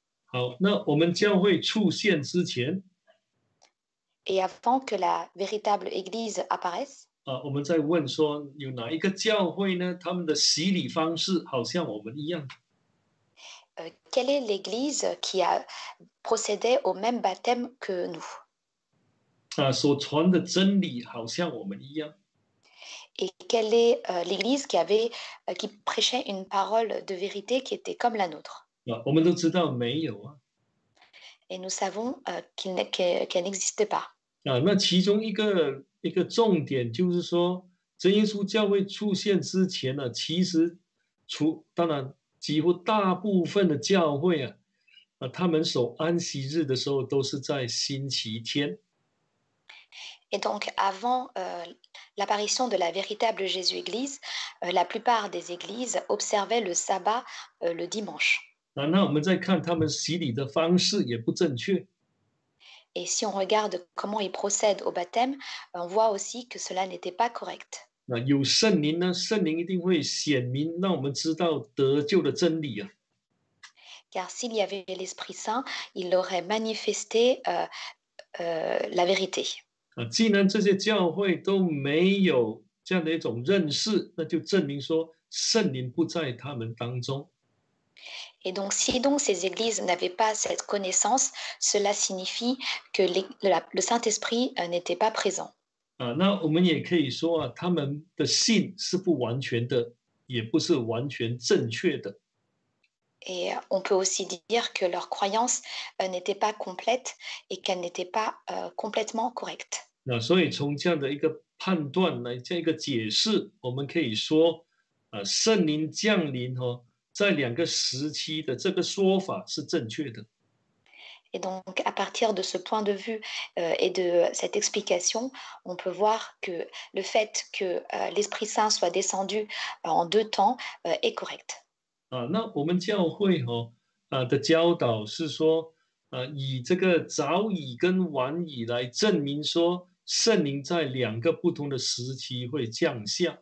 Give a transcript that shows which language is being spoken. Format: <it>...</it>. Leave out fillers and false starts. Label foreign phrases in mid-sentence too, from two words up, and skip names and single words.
<zh>好，那我们教会出现之前</zh> <fr>Et avant que la véritable Église apparaisse,</fr> <zh>我们在问说有哪一个教会呢？他们的洗礼方式好像我们一样。</zh> <fr>quelle est l'Église qui a procédé au même baptême que nous?</fr> <zh>所传的真理好像我们一样。</zh> <fr>Et quelle est l'Église qui prêchait une parole de vérité qui était comme la nôtre?</fr> <zh>我们都知道没有</zh> <fr>Et nous savons qu'elle n'existe pas.</fr> <zh>那其中一个重点就是说，真耶稣教会出现之前呢，其实当然几乎大部分的教会他们守安息日的时候都是在星期天。</zh> <fr>Et donc, avant l'apparition de la véritable Jésus-Église, la plupart des églises observaient le sabbat le dimanche.</fr> <zh>那我们再看他们洗礼的方式也不正确。</zh> <fr>Et si on regarde comment ils procèdent au baptême, on voit aussi que cela n'était pas correct.</fr> <zh>有圣灵呢，圣灵一定会显明，让我们知道得救的真理</zh> <fr>Car s'il y avait l'Esprit Saint, il aurait manifesté la vérité.</fr> <zh>既然这些教会都没有这样的一种认识，那就证明说圣灵不在他们当中。</zh> <fr>Et donc, si donc ces églises n'avaient pas cette connaissance, cela signifie que le Saint-Esprit n'était pas présent.</fr> <zh>那我们也可以说他们的信是不完全的，也不是完全正确的。</zh> <fr>Et on peut aussi dire que leur croyance n'était pas complète et qu'elle n'était pas complètement correcte.</fr> <zh>所以从这样的一个判断来这样一个解释，我们可以说圣灵降临在两个时期的这个说法是正确的。</zh> <fr>Et donc, à partir de ce point de vue et de cette explication, on peut voir que le fait que l'Esprit Saint soit descendu en deux temps est correct.</fr> <zh>那我们教会的教导是说以这个早已跟晚已来证明说圣灵在2个不同的时期会降下。</zh>